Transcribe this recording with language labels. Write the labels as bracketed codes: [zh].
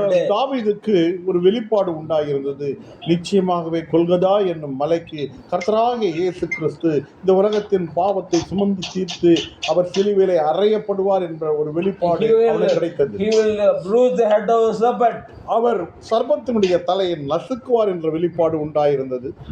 [ta] தாவீதுக்கு ஒரு வெளிப்பாடு உண்டாயிருந்தது. நிச்சயமாகவே கொல்கதா என்னும் மலைக்கு கர்த்தராகிய இயேசு கிறிஸ்து இந்த உலகத்தின் பாவத்தை சுமந்து தீர்த்து அவர் சிலுவையிலே அறையப்படுவார் என்ற ஒரு வெளிப்பாடு அவனுக்கு கிடைத்தது. [en] He will bruise the head of the serpent. [ta] அவர் சர்ப்பத்தினுடைய தலையை நசுக்குவார் என்ற வெளிப்பாடு உண்டாயிருந்தது.